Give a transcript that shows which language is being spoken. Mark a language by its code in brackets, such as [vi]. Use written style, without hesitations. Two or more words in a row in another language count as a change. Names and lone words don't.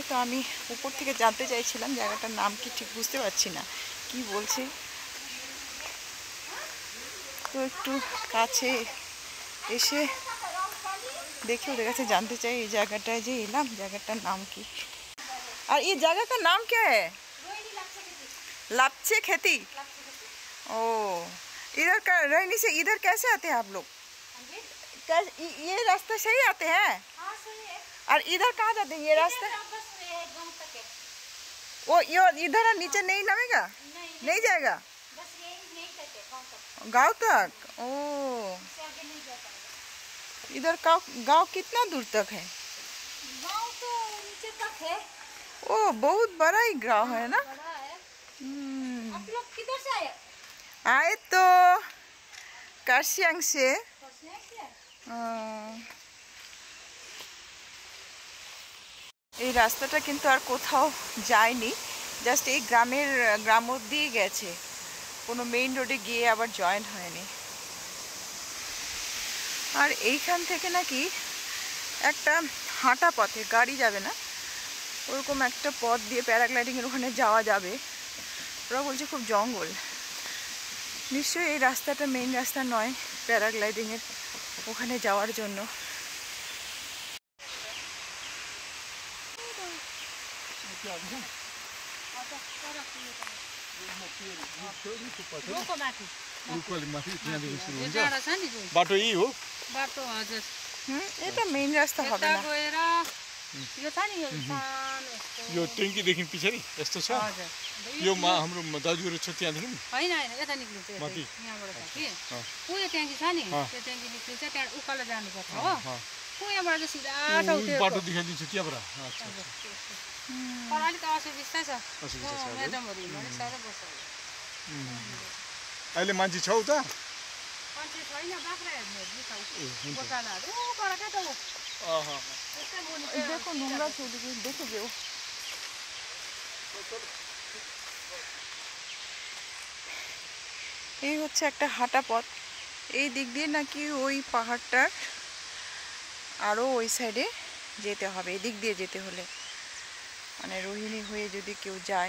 [bn] তো আমি উপর থেকে জানতে চাইছিলাম জায়গাটার নাম কি, ঠিক বুঝতে পারছি না কি বলছে। তো একটু কাছে এসে দেখি ওদের কাছে জানতে চাই এই জায়গাটায় যে এলাম জায়গাটার নাম কি। আর এই [hi] जगह का नाम क्या है? लापचे खेती। ओ, इधर का रहने से इधर कैसे आते हैं आप लोग? ये रास्ता सही आते हैं? हाँ सही है। और इधर कहाँ जाते हैं ये रास्ता? बस गाँव तक है। वो ये इधर नीचे नहीं नामेगा? नहीं जाएगा? बस यही नहीं तक है, गाँव तक? ओ, इससे आगे नहीं जा पाएगा। इधर गाँव कितना दूर तक है? गाँव तो नीचे तक है। ओ, बहुत बड़ा ही गाँव है ना? बड़ा है। आप लोग किधर से आए? आए तो काशियांग से। [bn] এই রাস্তাটা কিন্তু আর কোথাও যায়নি, জাস্ট এই গ্রাম অবধিই গেছে, কোনো [en] main road [bn] গিয়ে আবার জয়েন হয়নি। আর এইখান থেকে নাকি একটা হাঁটা পথে, গাড়ি যাবে না, ওরকম একটা পথ দিয়ে প্যারাগ্লাইডিংয়ের ওখানে যাওয়া যাবে। ওরা বলছে খুব জঙ্গল, নিশ্চয়ই এই রাস্তাটা মেইন রাস্তা নয় প্যারাগ্লাইডিংয়ের ওখানে যাওয়ার জন্য। [ne] बाटो यही हो? बाटो हजुर। [bn] এটা মেইন রাস্তা হবে না। [ne] गएर यो छ नि यो सानो यो ट्याङ्कीदेखि पछाडि यस्तो छ? हजुर। यो हाम्रो दाजुहरू छ त्यहाँदेखि? होइन होइन यता निक्लिन्छ, माथि? यहाँबाट छ कि उयो ट्याङ्की छ नि, त्यो ट्याङ्की निक्लिन्छ, त्यहाँ उकालो जानुपर्छ हो। यहाँबाट चाहिँ सिधा ऊ बाटो देखाइदिन्छु त्यहाँबाट। तर अलिक असुविस्ता छ, म्याडमहरू हिँड्नु साह्रो बस्छ। अहिले मान्छे छौ त? मान्छे छैन, बाख्रा हेर्नु गोठालाहरू ऊबाट क्या त ऊ त्यस्तै मुनि [bn] দেখো নোংরা চলে দেখে যেও। এই হচ্ছে একটা হাঁটা পথ, এই দিক দিয়ে নাকি ওই পাহাড়টার আরও ওই সাইডে যেতে হবে, এদিক দিয়ে যেতে হলে, মানে রোহিণী হয়ে যদি কেউ যায়।